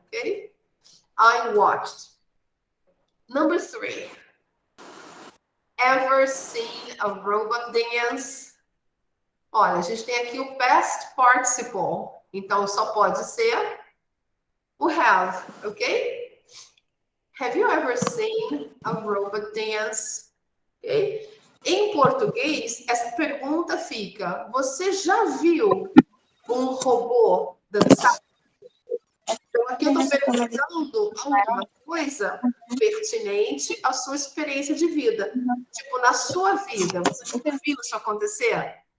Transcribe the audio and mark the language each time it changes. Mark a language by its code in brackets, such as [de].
[en] Ok? I watched. Number 3. Ever seen a robot dance? [pt] Olha, a gente tem aqui o past participle. Então, só pode ser o have, ok? [en] Have you ever seen a robot dance? Okay? [pt] Em português, essa pergunta fica: você já viu um robô dançar? Então, aqui eu estou perguntando alguma coisa pertinente à sua experiência de vida. Tipo, na sua vida, você já viu isso acontecer?